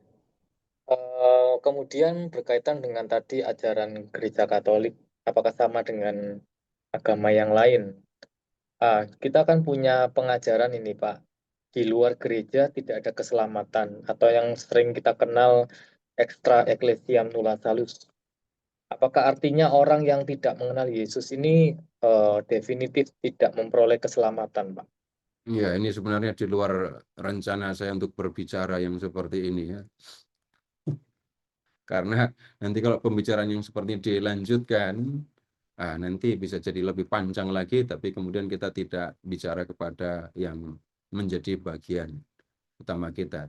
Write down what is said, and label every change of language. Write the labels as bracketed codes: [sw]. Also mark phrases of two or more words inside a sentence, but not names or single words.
[id] Kemudian berkaitan dengan tadi ajaran gereja Katolik, apakah sama dengan agama yang lain? Kita kan punya pengajaran ini, Pak. Di luar gereja tidak ada keselamatan, atau yang sering kita kenal [la] extra ecclesiam nulla salus. [id] Apakah artinya orang yang tidak mengenal Yesus ini definitif tidak memperoleh keselamatan, Pak? Ya, ini sebenarnya di luar rencana saya untuk berbicara yang seperti ini ya. Karena nanti kalau pembicaraan yang seperti ini dilanjutkan, nanti bisa jadi lebih panjang lagi, tapi kemudian kita tidak bicara kepada yang menjadi bagian utama kita.